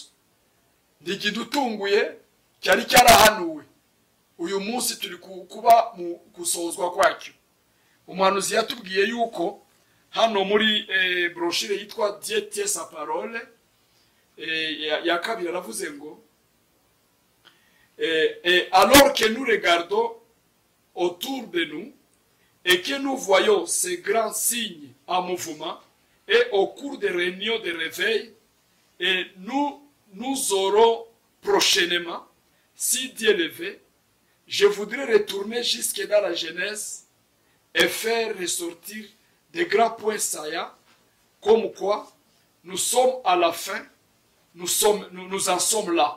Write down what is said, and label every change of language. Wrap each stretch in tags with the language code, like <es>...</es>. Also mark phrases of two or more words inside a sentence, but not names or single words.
<rw>Ntikidutunguye, cyari cyarahanuwe. Uyu munsi turi kuba mu gusozwa kwacyo. Umuhanuzi yatubwiye yuko hano muri brochire yitwa Diete sa parole ya kabiri aravuze ngo</rw> <fr>alors que nous regardons autour de nous et que nous voyons ces grands signes en mouvement, et au cours des réunions de réveil, et nous aurons prochainement, si Dieu le veut, je voudrais retourner jusque dans la Genèse et faire ressortir des grands points saillants, comme quoi nous sommes à la fin, nous en sommes là.</fr>